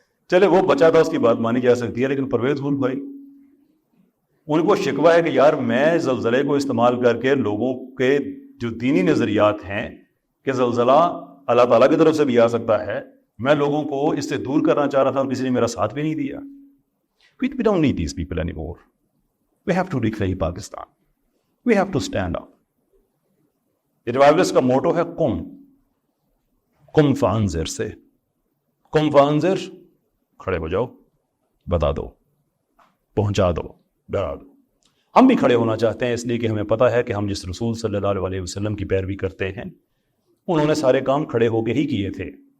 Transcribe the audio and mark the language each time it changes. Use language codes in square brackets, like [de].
[ur] چلے وہ بچا تھا, اس کی بات مانی جا سکتی ہے, لیکن پرویز ہود بھائی ان کو شکوہ ہے کہ یار میں زلزلے کو استعمال کر کے لوگوں کے جو دینی نظریات ہیں کہ زلزلہ اللہ تعالیٰ کی طرف سے بھی آ سکتا ہے, میں لوگوں کو اس سے دور کرنا چاہ رہا تھا اور کسی نے میرا ساتھ بھی نہیں دیا. [en] We don't need these people anymore. We have to reclaim Pakistan. We have to stand up. [ur] ریوائولسٹ کا موٹو ہے [ar] قم فانذر [ur] سے, قم فانذر, کھڑے ہو جاؤ, بتا دو, پہنچا دو, ڈرا دو. ہم بھی کھڑے ہونا چاہتے ہیں اس لیے کہ ہمیں پتہ ہے کہ ہم جس رسول صلی اللہ علیہ وسلم کی پیروی کرتے ہیں انہوں نے سارے کام کھڑے ہو کے ہی کیے تھے.